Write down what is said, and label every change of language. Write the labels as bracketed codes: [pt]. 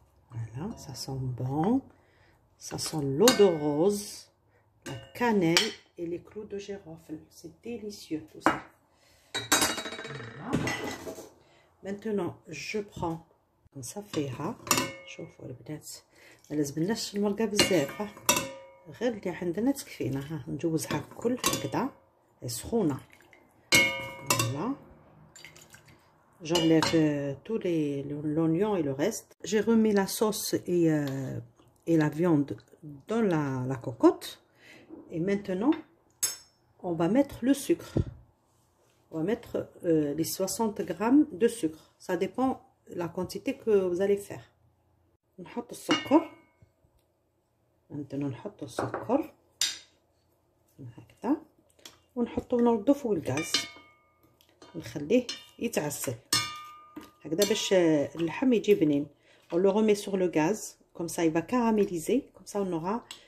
[fr] Voilà, ça sent bon, ça sent l'eau de rose, la cannelle et les clous de girofle. C'est délicieux tout ça. Voilà. Maintenant je prends [ar] نصفيها. شوفوا البنات ما لازمناش المرقه بزاف، غير اللي عندنا تكفينا. ها نجوزها الكل هكذا سخونه. [fr] فوالا j'enlève tous l'oignon et le reste. J'ai remis la sauce et la viande dans la cocotte et maintenant on va mettre le sucre. On va mettre les 60 grammes de sucre. Ça dépend la quantité que vous allez faire. [ar] نحط السكر. عندنا نحط السكر هكذا ونحطو ونردو فوق الغاز ونخليه يتعسل هكذا باش اللحم يجي بنين. [fr] On le remet sur le gaz comme ça il va caraméliser, comme ça on aura